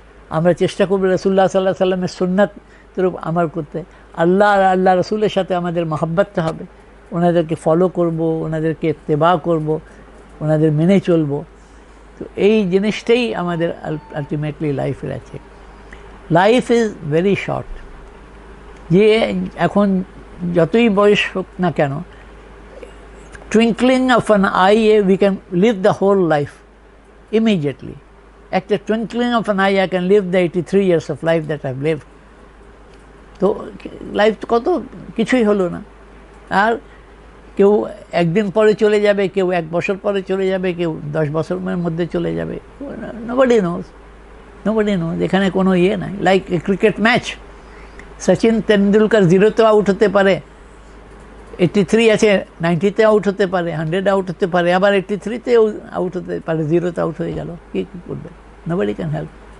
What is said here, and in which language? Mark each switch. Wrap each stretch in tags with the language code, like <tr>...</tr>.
<bn>আমরা চেষ্টা করবো রাসূলুল্লাহ সাল্লাল্লাহু আলাইহি ওয়াসাল্লামের সুন্নাতের আমল করতে। আল্লাহ আর আল্লাহ রাসূলের সাথে আমাদের মহব্বতটা হবে, ওনাদেরকে ফলো করব, ওনাদেরকে ইত্তেবা করব, ওনাদের মেনে চলব। তো এই জিনিসটাই আমাদের আলটিমেটলি লাইফের আছে।</bn> <en>Life is very short.</en> <bn>যে এখন যতই বয়স হোক না কেন,</bn> <en>twinkling of an eye we can live the whole life immediately. একটা twinkling of an eye I can live the 83 years of life that I've lived.</en> <bn>তো লাইফ কত কিছুই হলো না। আর কেউ একদিন পরে চলে যাবে, কেউ 1 বছর পরে চলে যাবে, কেউ 10 বছরের মধ্যে চলে যাবে।</bn> <en>nobody knows.</en> <bn>এখানে কোনো ইয়ে নাই।</bn> <en>like a cricket match,</en> <bn>Sachin Tendulkar 0-তে out হতে পারে, 83 আছে, 90-তে আউট হতে পারে, 100 আউট হতে পারে, আবার 83-তে আউট হতে পারে, 0-তে আউট হয়ে গেল, কী করবে?</bn> <en>Nobody can help.</en>